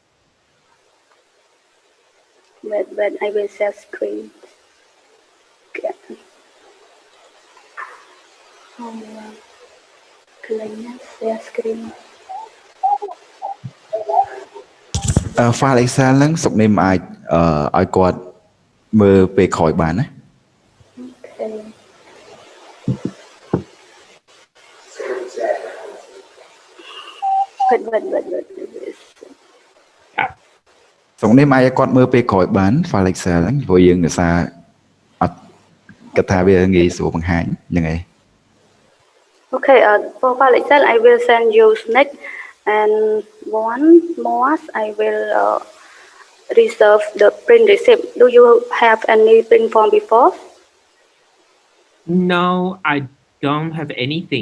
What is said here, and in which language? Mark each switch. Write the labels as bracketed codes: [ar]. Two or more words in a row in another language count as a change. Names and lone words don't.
[en] But I will share screen. Okay. Share screen. [km] File Excel ហ្នឹងសុកនិមអាចឲ្យគាត់មើលពេលក្រោយបានណា [en] Okay. [km] សុកនិមអាចឲ្យគាត់មើលពេលក្រោយបាន file Excel ហ្នឹងព្រោះយើងឧស្សាហ៍អត់គិតថាវាងាយស្រួលបង្ហាញហ្នឹងឯង [en] Okay, for file Excel, I will send you next, and one more, I will reserve the print receipt. Do you have any print form before? No, I don't have anything.